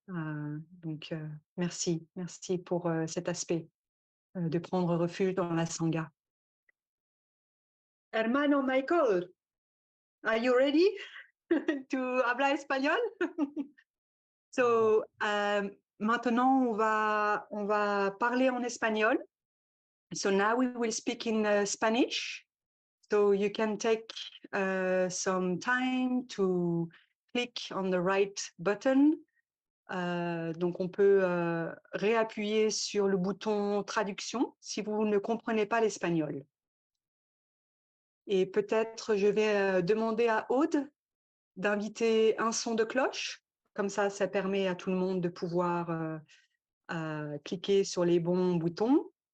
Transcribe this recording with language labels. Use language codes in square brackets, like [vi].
[fr] Donc, merci pour cet aspect de prendre refuge dans la Sangha. [en] Hermano Michael, are you ready to [es] hablar espagnol? [fr] So, maintenant, on va parler en espagnol. [en] So now we will speak in Spanish. So you can take some time to click on the right button. [fr] Donc, on peut réappuyer sur le bouton traduction si vous ne comprenez pas l'espagnol. Et peut-être je vais demander à Aude d'inviter un son de cloche. Comme ça permet à tout le monde de pouvoir cliquer sur les bons boutons.